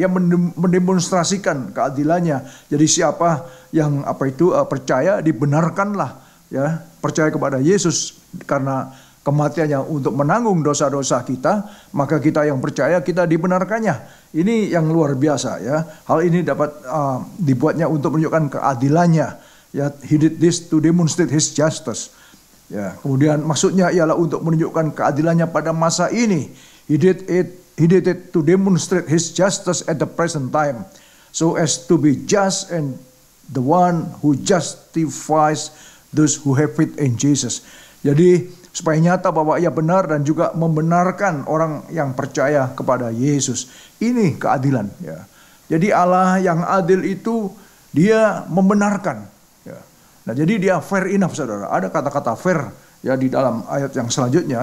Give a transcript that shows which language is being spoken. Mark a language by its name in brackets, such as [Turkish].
[Indonesian] Dia mendemonstrasikan keadilannya. Jadi siapa yang percaya dibenarkanlah, ya, percaya kepada Yesus karena kematiannya untuk menanggung dosa-dosa kita, maka kita yang percaya kita dibenarkannya. Ini yang luar biasa, ya. Hal ini dapat dibuatnya untuk menunjukkan keadilannya. [English] Ya, he did this to demonstrate his justice. [Indonesian] Ya, kemudian maksudnya ialah untuk menunjukkan keadilannya pada masa ini. [English] He did it to demonstrate his justice at the present time, so as to be just and the one who justifies those who have faith in Jesus. [Indonesian] Jadi supaya nyata bahwa ia benar dan juga membenarkan orang yang percaya kepada Yesus. Ini keadilan, ya. Jadi Allah yang adil itu dia membenarkan, ya. Nah, jadi dia fair enough, saudara. Ada kata-kata fair, ya, di dalam ayat yang selanjutnya.